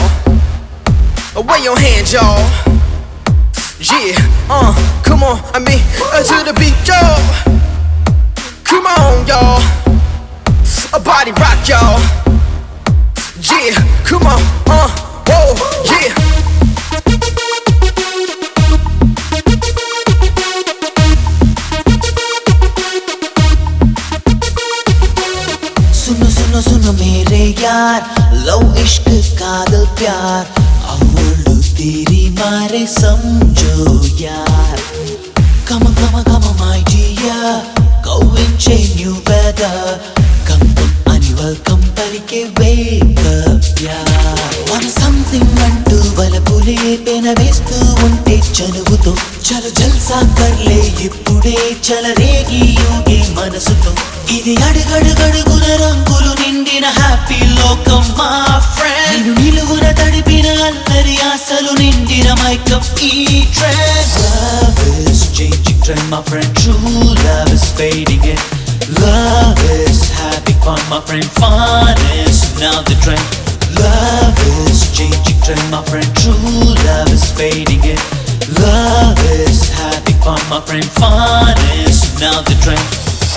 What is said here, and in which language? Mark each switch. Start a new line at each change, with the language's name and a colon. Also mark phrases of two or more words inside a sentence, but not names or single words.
English: Away your hands, y'all. Yeah, come on, I mean, to the beat, y'all. Come on, y'all. A body rock, y'all. Yeah, come on, whoa, yeah.
Hindi: सुनो सुनो सुनो मेरे यार, लव इश्क कादल प्यार, अवळु तेरी मारे समझो यार.
English: Come on, come on, come on my dear, go and change new weather. Come on and welcome पलिके wake up यार. Want something
Telugu: అంటూ వలపులే పెనవేస్తూ ఉంటే చనువుతో
Hindi: चलो जलसा करले
Telugu: ఇప్పుడే చలరేగి యోగి మనసుతో. ఇది అడుగడుగడుగుల రంగులు నిండిన హ్యాపీ లోకం మా ఫ్రెండ్. నేను నిలువున తడిపిన అల్లరి ఆశలు నిండిన మైకప్ ఈ ట్రెండ్.
English: Love is changing trend my friend, true love is fading in. Love is having fun my friend, fun is now the trend. Love is changing trend my friend, true love is fading in. Love is having fun my friend, fun is now the trend.